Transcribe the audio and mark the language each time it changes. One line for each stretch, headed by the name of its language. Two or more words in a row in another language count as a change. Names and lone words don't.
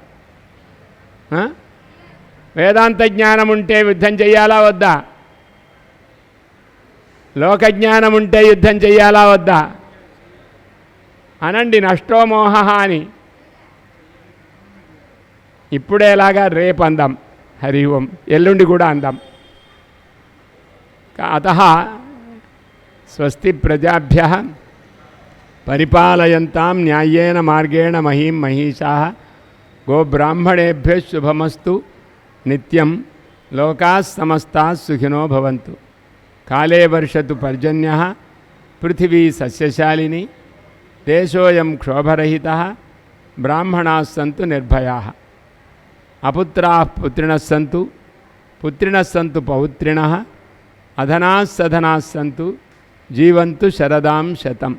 Telugu: వేదాంత జ్ఞానం ఉంటే యుద్ధం చేయాలా వద్దా? లోకజ్ఞానం ఉంటే యుద్ధం చేయాలా వద్దా? అనండి,
Sanskrit: నష్టో మోహ
Telugu: అని. ఇప్పుడేలాగా రేపు అందాం,
Sanskrit: హరి ఓం,
Telugu: ఎల్లుండి కూడా అందాం.
Sanskrit: అతః స్వస్తి ప్రజాభ్యః పరిపాలయంతాం న్యాయేన మార్గేణ మహీం మహిషాః గోబ్రాహ్మణేభ్యః శుభమస్తు నిత్యం లోకాः సమస్తాः సుఖినో భవంతు. కాలే వర్షతు పర్జన్యః పృథివీ సస్యశాలిని దేశోయం క్షోభరహితః బ్రాహ్మణాः సంతు నిర్భయాः అపుత్రాः పుత్రిణः సంతు పుత్రిణः సంతు పౌత్రిణः అధనాः సధనాः సంతు జీవంతు శరదాం శతం.